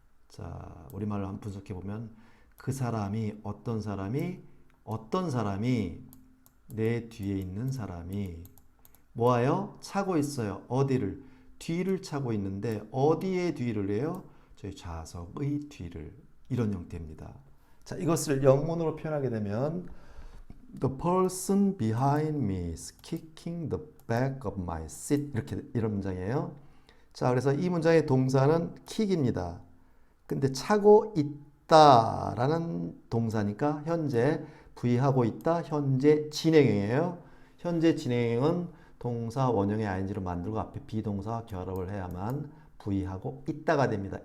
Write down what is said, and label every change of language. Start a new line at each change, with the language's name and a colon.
Korean: 자, 우리말로 한번 분석해 보면 그 사람이 어떤 사람이 내 뒤에 있는 사람이 뭐예요? 차고 있어요. 어디를? 뒤를 차고 있는데 어디의 뒤를 해요? 저희 좌석의 뒤를. 이런 형태입니다. 자, 이것을 영문으로 표현하게 되면
English: The person behind me is kicking the back of my seat.
Korean: 이런 문장이에요. 자, 그래서 이 문장의 동사는 kick입니다. 근데 차고 있다라는 동사니까 현재 V하고 있다, 현재 진행형이에요. 현재 진행형은 동사 원형의 ing로 만들고 앞에 비동사와 결합을 해야만 V하고 있다가 됩니다.